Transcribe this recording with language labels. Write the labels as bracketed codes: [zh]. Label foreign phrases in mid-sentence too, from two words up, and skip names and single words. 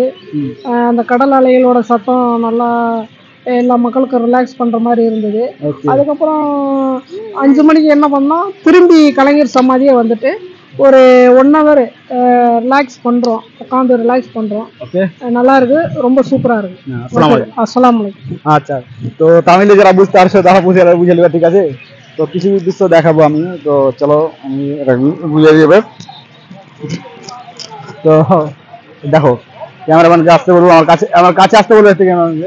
[ta] அந்த கடல் அலைகளோட சத்தம் நல்லா எல்லா மக்களுக்கும் ரிலாக்ஸ் பண்ணுற மாதிரி இருந்தது. அதுக்கப்புறம் 5 மணிக்கு என்ன பண்ணோம், திரும்பி கலைஞர் சமாதியை வந்துட்டு ஒரு 1 hour ரிலாக்ஸ் பண்ணுறோம், உட்காந்து ரிலாக்ஸ் பண்ணுறோம். நல்லா இருக்கு, ரொம்ப சூப்பராக இருக்கு। [ar] السلام عليكم. [bn] আচ্ছা, তো তামিলে যারা বুঝতে পারছো তারা বুঝে নেবে, ঠিক আছে। তো কিছু দৃশ্য দেখাবো আমি, তো চলো আমি বুঝে দেবে। তো দেখো, ক্যামেরাম্যানকে আসতে বলবো, আমার কাছে আসতে বলবো একটু ক্যামেরাম্যানকে।